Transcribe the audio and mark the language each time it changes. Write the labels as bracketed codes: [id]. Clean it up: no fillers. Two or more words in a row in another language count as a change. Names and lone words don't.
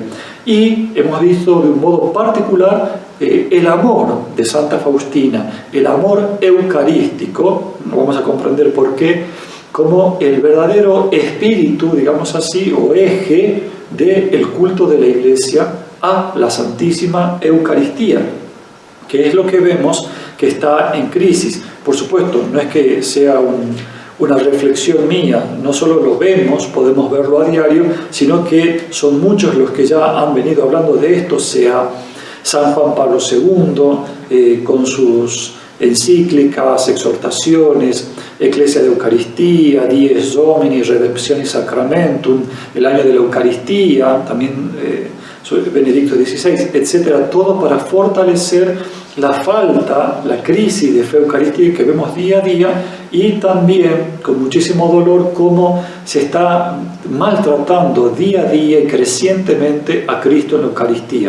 [es] Y hemos visto de un modo particular el amor de Santa Faustina, el amor eucarístico, vamos a comprender por qué, como el verdadero espíritu, digamos así, o eje del culto de la Iglesia a la Santísima Eucaristía, que es lo que vemos que está en crisis. Por supuesto, no es que sea una reflexión mía, no solo lo vemos, podemos verlo a diario, sino que son muchos los que ya han venido hablando de esto, sea San Juan Pablo II, con sus encíclicas, exhortaciones, Ecclesia de Eucaristía, Dies Domini, Redemptionis Sacramentum, el año de la Eucaristía, también Benedicto XVI, etc. Todo para fortalecer la falta, la crisis de fe eucarística que vemos día a día, y también con muchísimo dolor cómo se está maltratando día a día y crecientemente a Cristo en la Eucaristía.